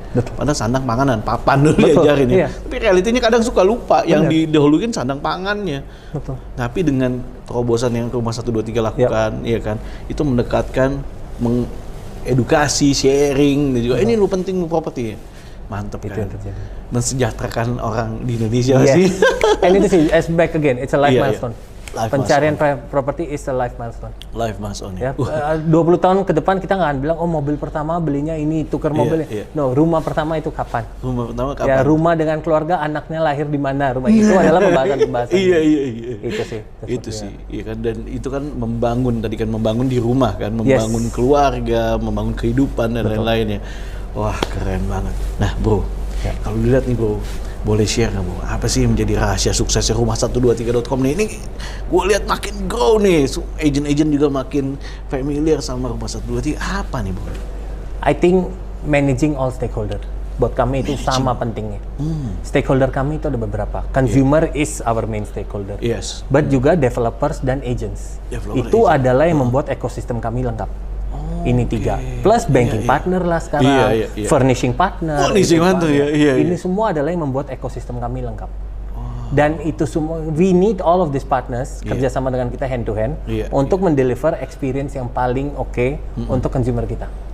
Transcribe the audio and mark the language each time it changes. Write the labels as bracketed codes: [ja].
[id] Padahal sandang panganan, papan dulu diajarin ya. Tapi realitinya kadang suka lupa. Yang didahuluin sandang pangannya. Tapi dengan terobosan yang Rumah 123 lakukan, ya kan, itu mendekatkan, edukasi, sharing, dan juga ini lu penting lu properti ya. Mantep kan. Mensejahterakan orang di Indonesia sih. [en] And [id] itu sih, [en] as back again, it's a life milestone. [id] Pencarian properti [en] is a life milestone. Life milestone ya. [id] 20 tahun ke depan kita nggak akan bilang, oh mobil pertama belinya ini, tukar mobilnya. No, rumah pertama itu kapan? Rumah pertama kapan? Ya, rumah dengan keluarga, anaknya lahir di mana? Rumah itu adalah pembahasan-pembahasan. Iya. Itu sih. Itu sih. Iya kan, dan itu kan membangun di rumah kan, membangun keluarga, membangun kehidupan dan lain-lain ya. Wah, keren banget. Nah, Bro, kalau dilihat nih, Bro, boleh share nggak, Bro? Apa sih yang menjadi rahasia suksesnya Rumah123.com nih? Ini gue lihat makin grow nih, agent-agent juga makin familiar sama Rumah123. Apa nih, Bro? [en] I think managing all stakeholder. [id] Buat kami itu sama pentingnya. Stakeholder kami itu ada beberapa. [en] Consumer is our main stakeholder. [id] But juga developers dan agents. Itu adalah yang membuat ekosistem kami lengkap. Ini 3. Plus banking partner lah sekarang, furnishing partner. Ini semua adalah yang membuat ekosistem kami lengkap. Dan itu semua, [en] we need all of these partners [id] kerjasama dengan kita [en] hand to hand [id] untuk mendeliver experience yang paling oke untuk consumer kita.